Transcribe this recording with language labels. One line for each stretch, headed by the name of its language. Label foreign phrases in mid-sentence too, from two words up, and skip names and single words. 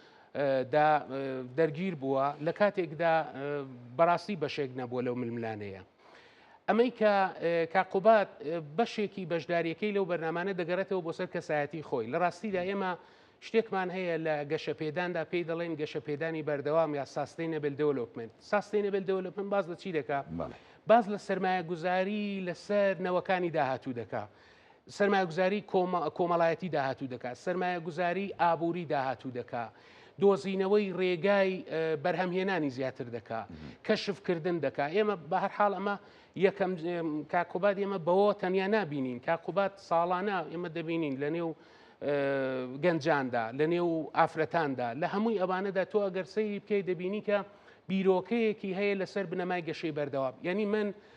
Central Kurdish: دەرگیر بووە لە کاتێکدا بەڕاستی بەشێک نەبووە لەو ململانەیە ئەمەی کە کاقوبات بەشێکی بەشداریەکەی لەو بەرنامانە دەگەڕێتەوە بۆ سەر کەسایەتی خۆی لە ڕاستیدا ئێمە شتێکمان هەیە لە گەشەپێداندا پێی دەڵێن گەشەپێدانی بەردەوام یا
English: sustainable development sustainable development
Central Kurdish: باز لە چی دەکات باز لە سەرمایە گوزاری لەسەر نەوەکانی داهاتوو دەکات سەرمایە گوزاری کۆمەڵایەتی داهاتوو دەکات سەرمایە گوزاری ئابووری داهاتوو دەکات دۆزینەوەی ڕێگای بەرهەمهێنانی زیاتر دەکات کەشفکردن دەکات ئێمە بە هەر حاڵ ئەمە یەکەم کاکوبات ئێمە بەوە تەنیا نابینین کاکوبات ساڵانە ئێمە دەبینین لە نێو گەنجاندا لە نێو ئافرەتاندا لە هەمووی ئەوانەدا تۆ ئەگەر سەیری بکەی دەبینی کە بیرۆکەیەکی هەیە لەسەر بنەمای گەشەی بەردەوام یعنی من